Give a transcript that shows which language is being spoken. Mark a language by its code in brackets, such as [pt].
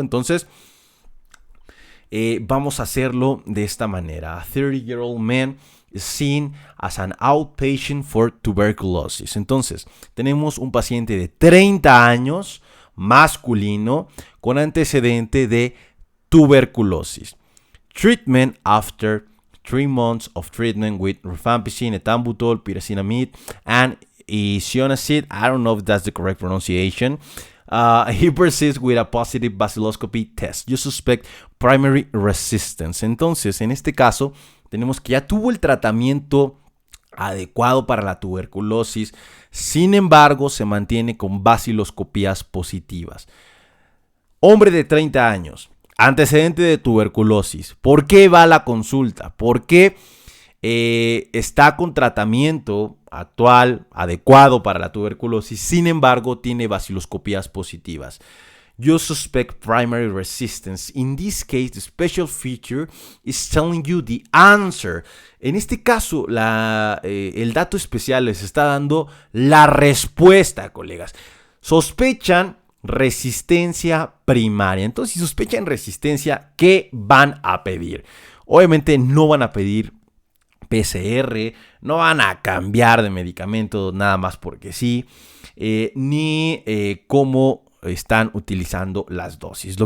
[es] Entonces, vamos a hacerlo de esta manera. [en] A 30-year-old man is seen as an outpatient for tuberculosis. [es] Entonces, tenemos un paciente de 30 años, masculino, con antecedente de tuberculosis. [en] Treatment after 3 months of treatment with rifampicin, ethambutol, pyrazinamide, and isoniazid. I don't know if that's the correct pronunciation. He persists with a positive bacilloscopy test. You suspect primary resistance. [es] Entonces, en este caso, tenemos que ya tuvo el tratamiento adecuado para la tuberculosis. Sin embargo, se mantiene con baciloscopías positivas. Hombre de 30 años, antecedente de tuberculosis. ¿Por qué va a la consulta? ¿Por qué está con tratamiento actual adecuado para la tuberculosis? Sin embargo, tiene baciloscopías positivas. [en] You suspect primary resistance. In this case, the special feature is telling you the answer. [es] En este caso, el dato especial les está dando la respuesta, colegas. Sospechan resistencia primaria. Entonces, si sospechan resistencia, ¿qué van a pedir? Obviamente no van a pedir PCR, no van a cambiar de medicamento nada más porque sí, ni cómo están utilizando las dosis.